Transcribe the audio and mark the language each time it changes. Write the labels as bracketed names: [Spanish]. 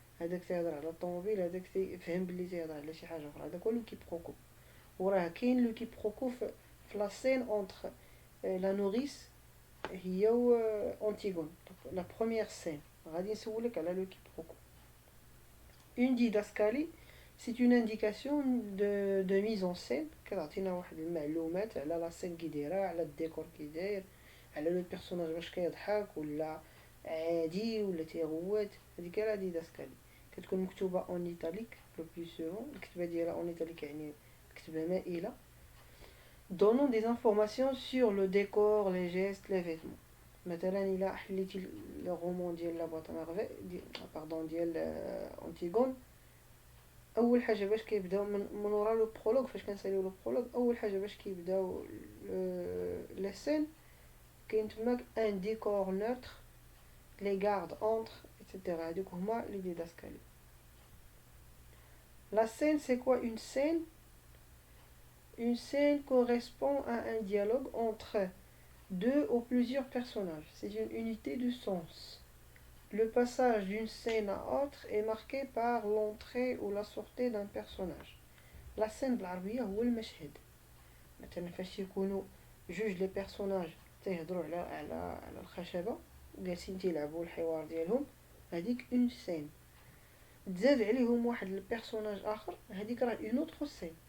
[Arabic] هذاك تيهضر على الطوموبيل، هذاك تيفهم بلي تيهضر على شي حاجه اخرى. هذاك هو لو كيبروكو. وراه كاين لو كيبروكو في لا سين اونتر لا نوريس هي و اونتيغون. لا بروميير سين غادي نسولك على لو كيبروكو. [French] اون ديداسكالي c'est une indication de mise en scène. [Arabic] كتعطينا واحد المعلومات على لا سين كي دايره، على الديكور كي داير، على لو بيرسوناج واش كيضحك ولا عادي ولا تيغوت. هذيك لا ديداسكالي كتكون مكتوبه اون ايطاليك لو بلو سوفون. الكتابه ديالها اون ايطاليك يعني كتابه مائله. [French] donnant des informations sur le décor, les gestes, les vêtements. [Arabic] مثلا الى حليتي لو رومون ديال لا بواط مارفي باردون ديال اونتيغون، اول حاجه باش كيبداو من ورا لو برولوغ، فاش كنساليو لو برولوغ اول حاجه باش كيبداو لي سين كاين تماك ان ديكور نوتر، لي غارد اونتر ايتترا. هادوك هما لي ديداسكالي. [French] لا scène c'est quoi une scène? Une scène correspond à un dialogue entre deux ou plusieurs personnages. C'est une unité de sens. Le passage d'une scène à autre est marqué par l'entrée ou la sortie d'un personnage. [Arabic] لا سين بالعربيه هو المشهد. مثلا فاش يكونوا جوج لي بيرسوناج تيهضروا على الخشبه وجالسين تيلعبوا الحوار ديالهم، هذيك اون سين. تزاد عليهم واحد البيرسوناج اخر، هذيك راه اون اوتر سين.